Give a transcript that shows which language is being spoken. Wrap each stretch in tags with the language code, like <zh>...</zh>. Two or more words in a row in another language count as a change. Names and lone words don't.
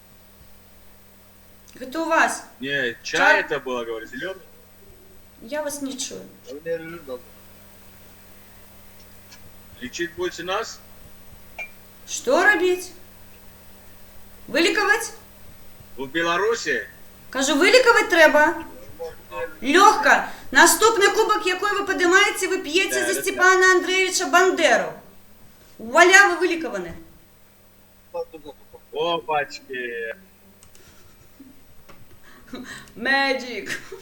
<ru>Это у вас. Не, чай это было, говорит, зеленый. Я вас не чую. Лечить будете нас? Что робить?</ru> <be>Вылікаваць?</be> <ru>В Беларуси?</ru> <be>Кажу, вылікаваць трэба. Лёгка. Наступны кубок, якой вы падымаеце, вы п'еце за Степана Андреевича Бандеру. Вуаля, вы вылікаваны.</be> <ru>Опачки. Magic.</ru>